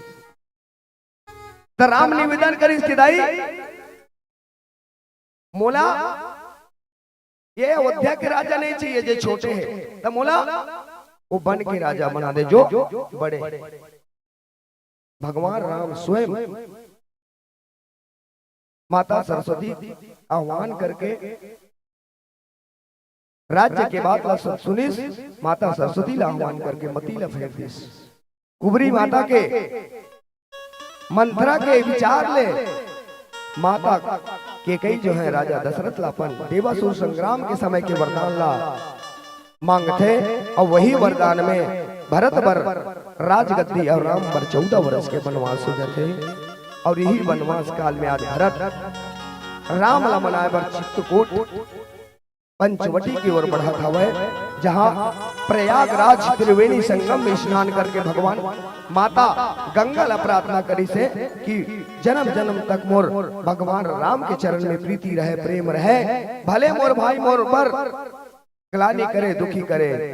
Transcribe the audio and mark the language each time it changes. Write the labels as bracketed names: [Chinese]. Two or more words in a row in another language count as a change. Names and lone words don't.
[Chhattisgarhi] तो राम निवेदन करी इसकी दाई मोला ये अयोध्या के राजा नहीं चाहिए जो छोटे हैं, तो मोला वो वन के राजा बना दे जो बड़े। भगवान राम स्वयं माता सरस्वती आह्वान करके राज्य के बाद सुनिस माता सरस्वती ला आह्वान करके मती ला फेर दिस। कुबरी माता के मंत्रा के विचार ले माता कि कई जो है राजा दशरथ लापन देवासुर संग्राम के समय के वरदान ला मांगते और वही वरदान में भरत बर राजगद्दी और राम बर 14 वर्ष के वनवास हो जाते और यही वनवास काल में आज भरत राम ला मनाए बर चित्रकूट पंचवटी की ओर बढ़ा था वह जहाँ प्रयागराज त्रिवेणी संगम में स्नान करके भगवान माता गंगा ला प्रार्थना करी से कि जन्म जन्म तक मोर भगवान राम के चरण में प्रीति रहे प्रेम रहे भले मोर भाई मोर पर ग्लानि करे दुखी करे